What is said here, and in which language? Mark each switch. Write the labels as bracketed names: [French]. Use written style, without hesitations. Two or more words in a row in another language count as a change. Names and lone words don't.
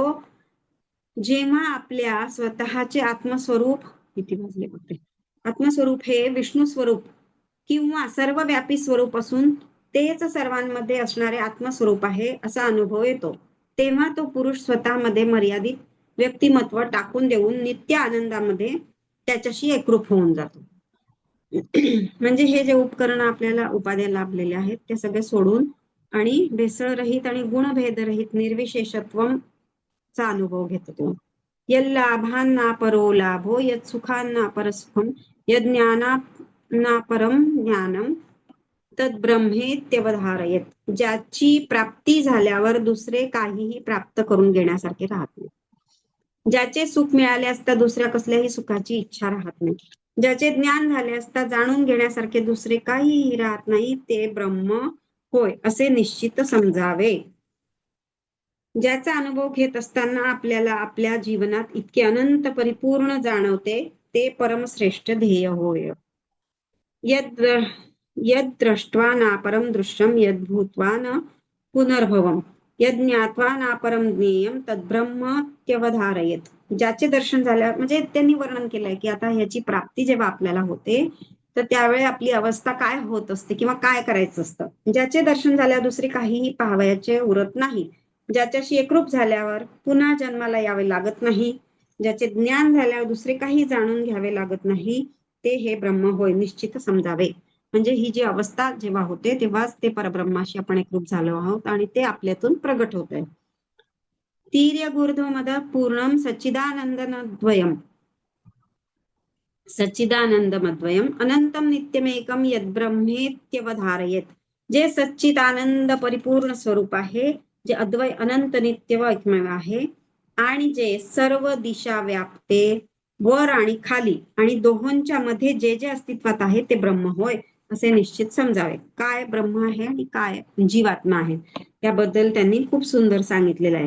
[Marathi] जेव्हा आपल्या स्वतःचे आत्मस्वरूप आत्मस्वरूप हे विष्णू स्वरूप किंवा सर्वव्यापी स्वरूप असून तेच सर्वांमध्ये असणारे आत्मस्वरूप आहे असा अनुभव येतो तेव्हा तो पुरुष स्वतःमध्ये मर्यादित व्यक्तिमत्व टाकून देऊन नित्य आनंदामध्ये त्याच्याशी एकरूप होऊन जातो. म्हणजे हे जे उपकरण आपल्याला उपाध्या लाभलेले आहेत ते सगळे सोडून आणि भेसळरहित आणि गुणभेदरहित निर्विशेषत्वचा अनुभव घेतो तो. [Sanskrit] यल्लाभांना परो लाभो यत् सुखांना परसुखम यज्ञाना परम ज्ञानम तद ब्रह्मेत्यवधारयत. [Marathi] ज्याची प्राप्ती झाल्यावर दुसरे काहीही प्राप्त करून घेण्यासारखे राहत नाही. ज्याचे सुख मिळाले असता दुसऱ्या कसल्याही सुखाची इच्छा राहत नाही. ज्याचे ज्ञान झाले असता जाणून घेण्यासारखे दुसरे काहीही राहत नाही ते ब्रह्म होय असे निश्चित समजावे. ज्याचा अनुभव घेत असताना आपल्याला आपल्या जीवनात इतके अनंत परिपूर्ण जाणवते ते परमश्रेष्ठ ध्येय होय. [Sanskrit] यद दृष्ट्वा नापरम दृश्यम यद भूत्वा न पुनर्भवम यद ज्ञात्वा नापरम ज्ञेयम तद्ब्रह्मत्यवधारयेत. [Marathi] ज्याचे दर्शन झाल्या म्हणजे त्यांनी वर्णन केलंय की आता ह्याची प्राप्ती जेव्हा आपल्याला होते तर त्यावेळी आपली अवस्था काय होत असते किंवा काय करायचं असतं. ज्याचे दर्शन झाल्यावर दुसरे काहीही पाहावयाचे उरत नाही. ज्याच्याशी एकरूप झाल्यावर पुन्हा जन्माला यावे लागत नाही. ज्याचे ज्ञान झाल्यावर दुसरे काही जाणून घ्यावे लागत नाही ते हे ब्रह्म होय निश्चित समजावे. म्हणजे ही जी अवस्था जेव्हा होते तेव्हाच ते परब्रह्माशी आपण एकरूप झालो आहोत आणि ते आपल्यातून प्रगट होत आहे. [Sanskrit] तीर्यगूर्ध्वमद पूर्णम सच्चिदानंदनद्वयम सच्चिदानंदमद्वयम अनंतम नित्यमेकम यद्ब्रह्मेत्यवधारयेत. [Marathi] जे सच्चित आनंद परिपूर्ण स्वरूप आहे जे अद्वय अनंत नित्य व एकमेव आहे आणि जे सर्व दिशा व्यापते वर आणि खाली आणि दोहोंच्या मध्ये जे जे अस्तित्वात आहे ते ब्रह्म होय असे निश्चित समजावे. काय ब्रह्म आहे आणि काय जीवात्मा आहे त्याबद्दल त्यांनी खूप सुंदर सांगितलेलं आहे.